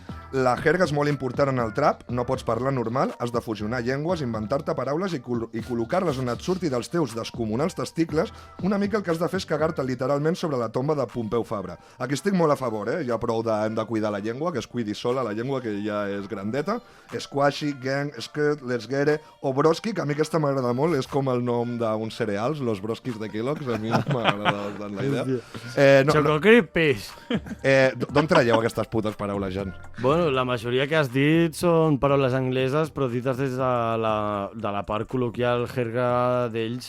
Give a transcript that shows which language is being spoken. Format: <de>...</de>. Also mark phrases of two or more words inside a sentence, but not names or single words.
<ca>La jerga és molt important en el trap, no pots parlar normal, has de fusionar llengües, inventar-te paraules i col·locar-les on et surti dels teus descomunals testicles. Una mica el que has de fer és cagar-te literalment sobre la tomba de Pompeu Fabra. Aquí estic molt a favor, ja prou hem de cuidar la llengua, que es cuidi sola la llengua, que ja és grandeta. Squashy,</ca> <en>gang, skirt, let's get it,</en> <ca>o broski, que a mi aquesta m'agrada molt, és com el nom d'uns cereals, los broskis de Kellogg's, a mi m'agrada bastant la idea. Choco Crispies. D'on traieu aquestes putes paraules, Jan? Bueno, la majoria que has dit són paraules angleses, però dites des de la part col·loquial jerga d'ells.</ca>